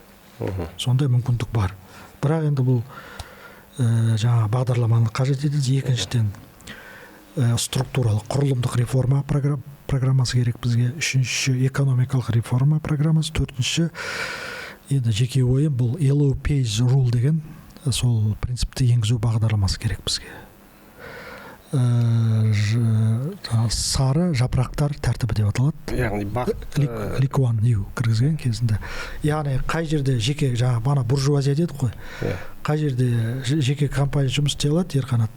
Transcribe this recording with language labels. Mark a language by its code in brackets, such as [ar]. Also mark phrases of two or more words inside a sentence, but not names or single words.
[kk] Сондай мүмкіндік бар. Бірақ енді бұл жаңа бағдарламаны қажет етеді. Екіншіден структуралық құрылымдық реформа программасы керек бізге. Үшінші экономикалық реформа программасы. Төртінші енді жеке ойым бұл [en] yellow page rule [kk] деген сол принципті енгізу бағдарламасы керек бізге. Сары жапырақтар тәртібі деп аталады. Яғни Ликуан Нью кіргізген кезінде. Яғни қай жерде жеке жаңа бана буржуазия дедік қой. Қай жерде жеке компания жұмыс істей алады, ерқанат.